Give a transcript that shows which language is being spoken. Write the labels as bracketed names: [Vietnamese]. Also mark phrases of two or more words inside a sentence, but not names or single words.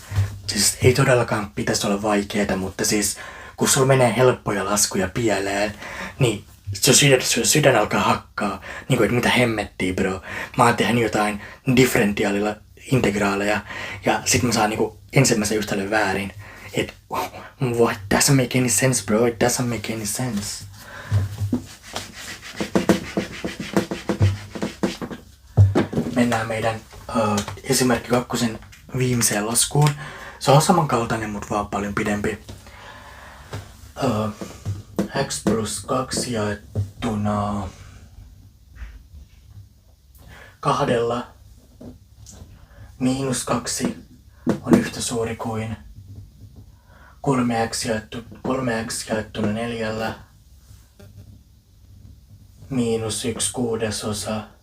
[Finnish] Siis ei todellakaan pitäisi olla vaikeeta, mutta siis kun sulla menee helppoja laskuja pieleen, niin sun sydän alkaa hakkaa. Niinku että mitä hemmettiä bro. Mä oon tehnyt jotain differentiaalilla integraaleja ja sit mä saan niinku ensimmäisen yhtälön väärin. [English] Et what doesn't make any sense bro, it doesn't make any sense. [Finnish] Mennään meidän esimerkki 2 viimeiseen laskuun. Se on samankaltainen, mutta vaan paljon pidempi. X plus 2 jaettuna 2 miinus 2 on yhtä suuri kuin 3x jaettuna 4 miinus 1/6.